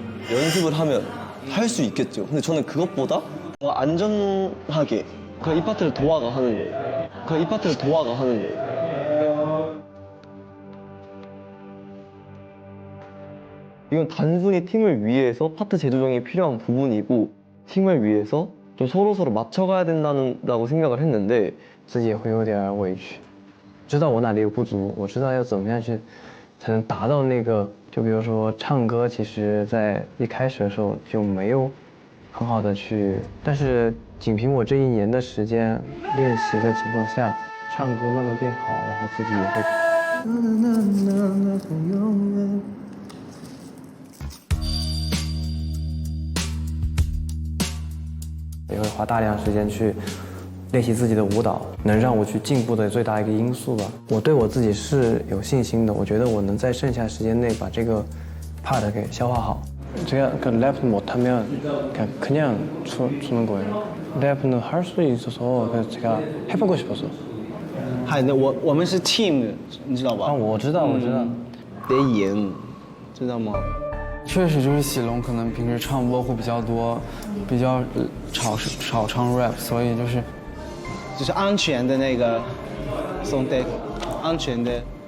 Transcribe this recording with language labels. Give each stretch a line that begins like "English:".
Korean: 연습을 하면 할 수 있겠죠. 근데 저는 그것보다 더 안전하게 그냥 이 파트를 도화가 하는 거예요. 이건 단순히 팀을 위해서 파트 재조정이 필요한 부분이고 팀을 위해서 좀 서로 맞춰가야 된다고 생각을 했는데
Chinese: 自己也会有点委屈，知道我哪里有不足，我知道要怎么样去才能达到那个。就比如说唱歌，其实在一开始的时候就没有很好的去，但是仅凭我这1年的时间练习的情况下，唱歌慢慢变好，然后自己也会。也会花大量时间去练习自己的舞蹈，能让我去进步的最大一个因素吧。我对我自己是有信心的，我觉得我能在剩下时间内把这个 part 给消化好。
Korean: 제가 그 랩 못하면 그냥 주는 거예요. 랩은 할 수 있어서 그래서 제가 해보고 싶어서.
Chinese: 嗨，那我们是 team 的，你知道吧？我知道。得赢，知道吗？确实就是喜龙可能平时唱 vocal 比较多，比较少唱 rap， 所以就是安全的那个送的，安全的。